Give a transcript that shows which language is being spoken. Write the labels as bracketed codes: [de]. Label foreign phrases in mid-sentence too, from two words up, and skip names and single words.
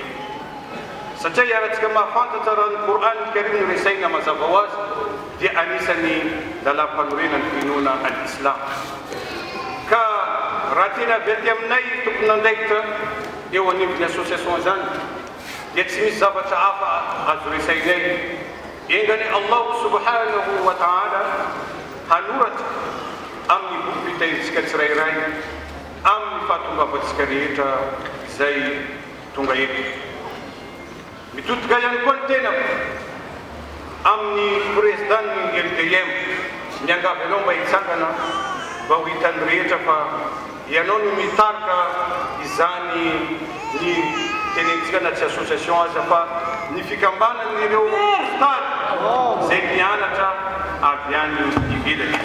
[mg] Satria iaratsika mahafantatra raha ny Coran Karim no resaina mazava ho azy dia anisany lalam-panorenany finoana al-Islam. Ka raha tena avy aty aminay tokony andraikitra eo anivon'ny association zany dia tsy misy zavatra hafa azo resainay engany Allah [ar] سبحانه وتعالى [mg] hanoratra amin'ny boky fitahirintsika tsirairay amin'ny fahatongavantsika rehetra izay tonga eto. Mitodika ihany koa ny tenako amin'ny présidentny LDM miangavy anao mba hitsangana mba ho hitan'ny rehetra fa ianao no mitarika izany ny tenentsika na tsy association aza fa ny fikambanany ireo stady zay mianatra avy any ivelany.